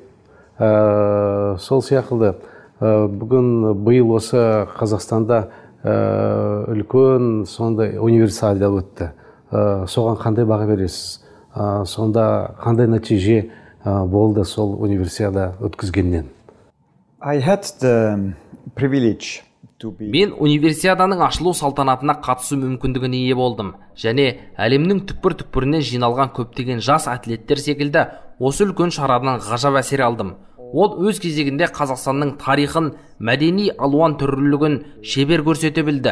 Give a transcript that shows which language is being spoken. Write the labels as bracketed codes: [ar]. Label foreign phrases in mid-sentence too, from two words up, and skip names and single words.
[kk] Сол сияқты бүгін биыл осы Қазақстанда үлкен сондай универсиада өтті. Соған қандай баға бересіз? Сонда қандай нәтиже болды сол универсиада өткізгеннен? [en] I had the privilege to be... [kk] Мен универсиаданың ашылу салтанатына қатысу мүмкіндігіне ие болдым және әлемнің түкпір-түкпірінен жиналған көптеген жас атлеттер секілді осы үлкен шарадан ғажап әсер алдым. Ол өз кезегінде Қазақстанның тарихын, мәдени алуан түрлілігін шебер көрсете білді.